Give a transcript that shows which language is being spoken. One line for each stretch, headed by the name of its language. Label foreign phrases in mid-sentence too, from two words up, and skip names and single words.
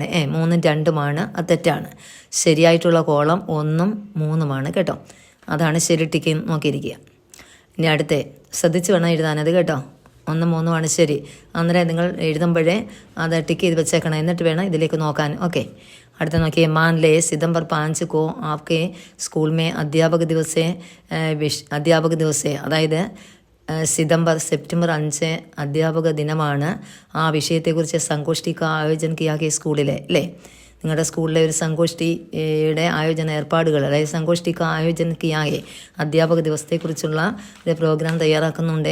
Malayalam: 3ഉം 2ഉമാണ്, അത് തെറ്റാണ്. ശരിയായിട്ടുള്ള കോളം 1ഉം 3ഉമാണ് കേട്ടോ. അതാണ് ശരി. ടിക്ക് നോക്കിയിരിക്കുക. ഇനി അടുത്തേ ശ്രദ്ധിച്ച് വേണം എഴുതാനത് കേട്ടോ. 1ഉം 3ഉമാണ് ശരി. അന്നേരം നിങ്ങൾ എഴുതുമ്പോഴേ അത് ടിക്ക് ചെയ്ത് വെച്ചേക്കണം, എന്നിട്ട് വേണം ഇതിലേക്ക് നോക്കാൻ. ഓക്കെ. അടുത്ത നോക്കിയേ,
Hindi: मान ले सितंबर 5 को आपके स्कूल में अध्यापक दिवस है.
Malayalam: അതായത് സെപ്റ്റംബർ 5 അധ്യാപക ദിനമാണ്. ആ വിഷയത്തെക്കുറിച്ച് സങ്കോഷ്ഠിക്ക് ആയോജനം കിയാക്കിയ സ്കൂളിലെ അല്ലേ, നിങ്ങളുടെ സ്കൂളിലെ ഒരു സങ്കോഷ്ഠിയുടെ ആയോജന ഏർപ്പാടുകൾ, അതായത് സങ്കോഷ്ഠിക്ക് ആയോജനം കിയാകെ അധ്യാപക ദിവസത്തെക്കുറിച്ചുള്ള ഒരു പ്രോഗ്രാം തയ്യാറാക്കുന്നുണ്ട്.